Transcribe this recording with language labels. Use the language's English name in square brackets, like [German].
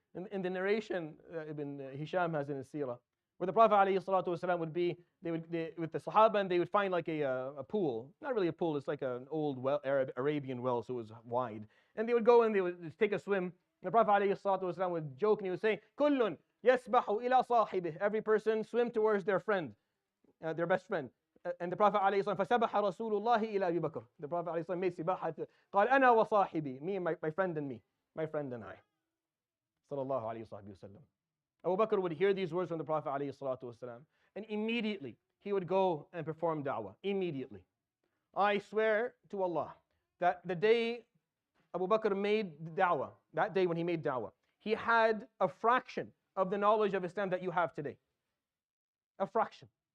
[English] In the narration, Ibn Hisham has in his Seerah, where the Prophet ﷺ would be, with the Sahaba, and they would find like a pool. Not really a pool, it's like an old well, Arabian well, so it was wide. And they would go and they would take a swim. And the Prophet ﷺ would joke and he would say, [Arabic] Kullun yasbahu ila sahibih. [English] Every person swim towards their friend, their best friend. And the Prophet [Arabic] ﷺ, فَسَبَحَ رَسُولُ اللَّهِ إِلَى أَبِي بَكْرٍ. [English] The Prophet ﷺ made sibaha, [Arabic] قال أَنَا وَصَاحِبِي. [English] Me and my friend and me. My friend and I. Sallallahu alayhi wa sallam. Abu Bakr would hear these words from the Prophet ﷺ, and immediately he would go and perform da'wah. Immediately. I swear to Allah that the day Abu Bakr made da'wah, that day when he made da'wah, he had a fraction of the knowledge of Islam that you have today. A fraction.